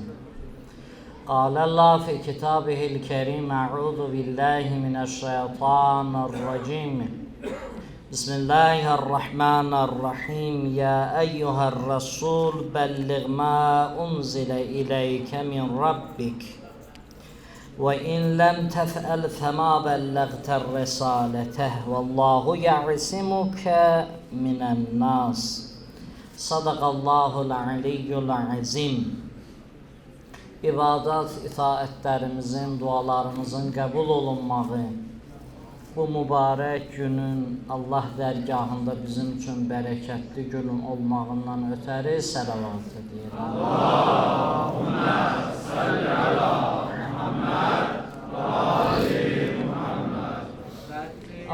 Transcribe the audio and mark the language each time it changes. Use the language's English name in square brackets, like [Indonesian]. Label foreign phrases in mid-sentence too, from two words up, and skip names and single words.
[Arabic] قال الله في كتابه الكريم أعوذ بالله من الشيطان الرجيم بسم الله الرحمن الرحيم يا أيها الرسول بلغ ما أنزل إليك من ربك وإن لم تفعل فما بلغت الرسالة والله يعصمك من الناس. صدق الله العلي العظيم. [Azerbaijani] İbadat, itaətlərimizin, dualarımızın qəbul olunmağı, bu mübarək günün Allah dərgahında bizim üçün bərəkətli gün olmağından ötəri səlavat edirəm. [Arabic] اللهم صل على محمد وآل محمد.